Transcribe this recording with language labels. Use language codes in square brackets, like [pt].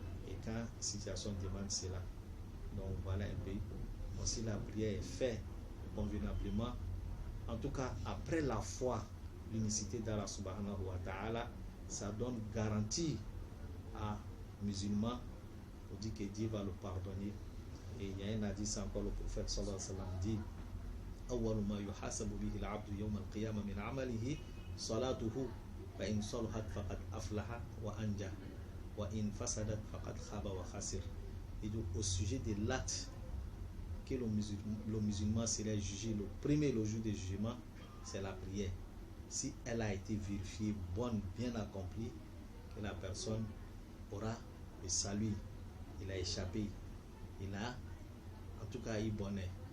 [fr] et quand situation demande cela. Donc voilà un peu. Donc si la prière est faite convenablement, en tout cas après la foi, l'unicité d'Allah subhanahu wa ta'ala, ça donne garantie à musulman. On dit que Dieu va le pardonner. Et il y a un hadith encore, le prophète sallallahu alayhi wa sallam dit [ar] أول ما يحاسب به العبد يوم القيامة من عمله صلاته فإن صلحت فقد أفلح وأنجح وإن فسدت فقد خاب وخسر. [fr] Et donc au sujet de l'acte que le musulman serait jugé, le premier, le jour du jugement, c'est la prière. Si elle a été vérifiée, bonne, bien accomplie, que la personne aura le salut, il a échappé, il a en tout cas eu bonheur.